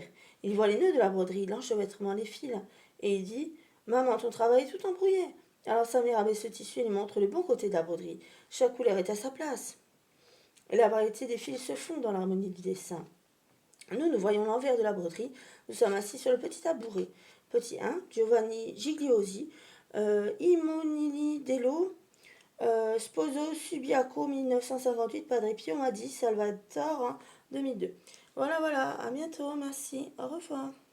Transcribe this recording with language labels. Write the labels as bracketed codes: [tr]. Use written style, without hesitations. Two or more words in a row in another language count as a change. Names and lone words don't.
[fr] Il voit les nœuds de la broderie, l'enchevêtrement, les fils, et il dit: maman, ton travail est tout embrouillé. Alors sa mère abaisse le tissu et lui montre le bon côté de la broderie. Chaque couleur est à sa place. Et la variété des fils se fond dans l'harmonie du dessin. Nous voyons l'envers de la broderie. Nous sommes assis sur le petit tabouret. Petit 1, [it] Giovanni Gigliosi, Imonili Dello, Sposo Subiaco 1958, Padre Pio Madi Salvatore 2002. [fr] Voilà, à bientôt, merci, au revoir.